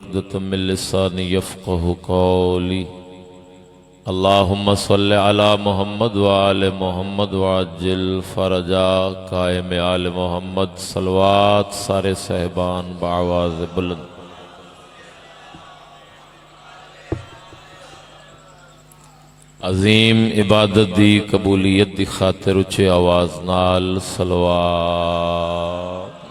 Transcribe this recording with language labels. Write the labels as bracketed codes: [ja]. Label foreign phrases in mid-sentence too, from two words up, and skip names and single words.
[ar] عقدتم من لساني يفقهو قولي. اللهم صل على محمد وآل محمد وعجل فرج قائم آل محمد. [ur] सलवात सारे सहबान बावाज़ बुलंद। [pa] अजीम इबादत दी कबूलियत दी खातिर उच्चे आवाज़ नाल सलवात।